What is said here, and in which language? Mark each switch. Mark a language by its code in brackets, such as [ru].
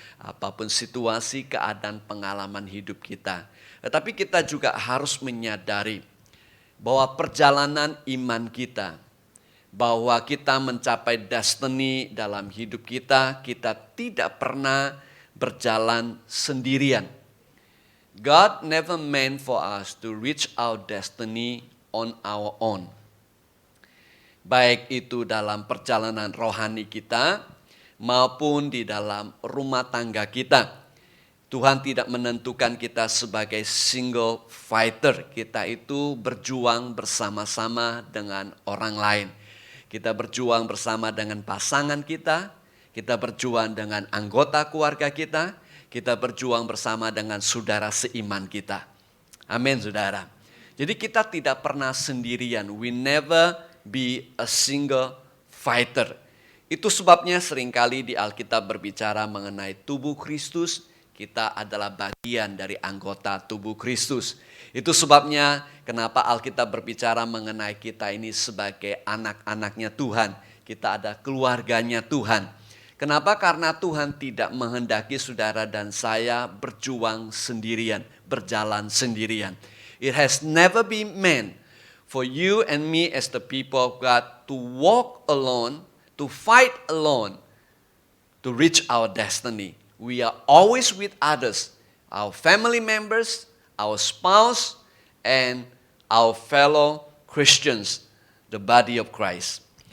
[id] Apapun situasi, keadaan, pengalaman hidup kita. Tetapi kita juga harus menyadari bahwa perjalanan iman kita, bahwa kita mencapai destiny dalam hidup kita, kita tidak pernah berjalan sendirian. [en] God never meant for us to reach our destiny on our own. [id] Baik itu dalam perjalanan rohani kita maupun di dalam rumah tangga kita. Tuhan tidak menentukan kita sebagai single fighter. Kita itu berjuang bersama-sama dengan orang lain. Kita berjuang bersama dengan pasangan kita. Kita berjuang dengan anggota keluarga kita. Kita berjuang bersama dengan saudara seiman kita. Amin, saudara. Jadi kita tidak pernah sendirian. [en] We never be a single fighter. [id] Itu sebabnya seringkali di Alkitab berbicara mengenai tubuh Kristus. Kita adalah bagian dari anggota tubuh Kristus. Itu sebabnya kenapa Alkitab berbicara mengenai kita ini sebagai anak-anaknya Tuhan. Kita ada keluarganya Tuhan. Kenapa? Karena Tuhan tidak menghendaki saudara dan saya berjuang sendirian, berjalan sendirian. [en] It has never been meant for you and me as the people of God to walk alone, to fight alone, to reach our destiny. We are always with others, our family members, our spouse, and our fellow Christians, the body of Christ.